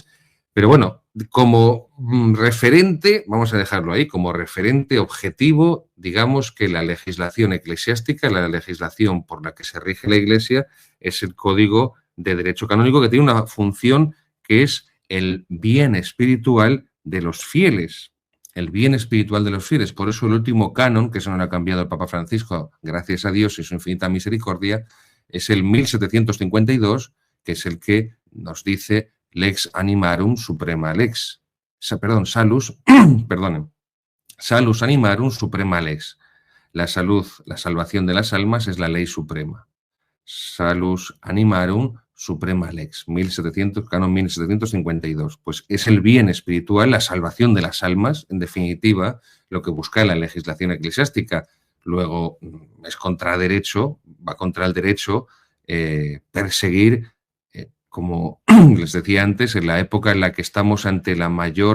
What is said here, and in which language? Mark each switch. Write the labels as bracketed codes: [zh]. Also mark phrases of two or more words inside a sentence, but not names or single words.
[es] Pero bueno, como referente, vamos a dejarlo ahí, como referente objetivo, digamos que la legislación eclesiástica, la legislación por la que se rige la Iglesia, es el Código de Derecho Canónico, que tiene una función que es el bien espiritual de los fieles. El bien espiritual de los fieles. Por eso el último canon, que se nos ha cambiado el Papa Francisco, gracias a Dios y su infinita misericordia, es el 1752, que es el que nos dice [la] lex animarum suprema lex. Salus, perdonen, salus animarum suprema lex. [es] La salvación de las almas es la ley suprema. [la] Salus animarum suprema lex, [es] canon 1752. Pues es el bien espiritual, la salvación de las almas, en definitiva, lo que busca la legislación eclesiástica. Luego es va contra el derecho perseguir, como les decía antes, en la época en la que estamos ante la mayor